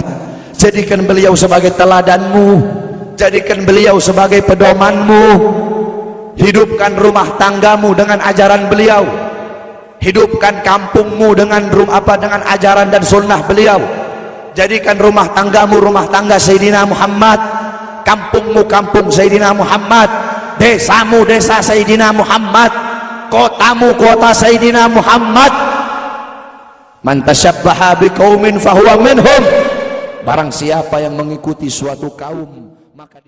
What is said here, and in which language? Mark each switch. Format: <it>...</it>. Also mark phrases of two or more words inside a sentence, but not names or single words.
<id>Jadikan beliau sebagai teladanmu, jadikan beliau sebagai pedomanmu. Hidupkan rumah tanggamu dengan ajaran beliau, hidupkan kampungmu dengan dengan ajaran dan sunnah beliau. Jadikan rumah tanggamu rumah tangga Sayyidina Muhammad, kampungmu kampung Sayyidina Muhammad, desamu desa Sayyidina Muhammad, kotamu kota Sayyidina Muhammad.</id> <ar>من تشبه بقوم فهو منهم.</ar> <id>Barang siapa yang mengikuti suatu kaum, maka</id>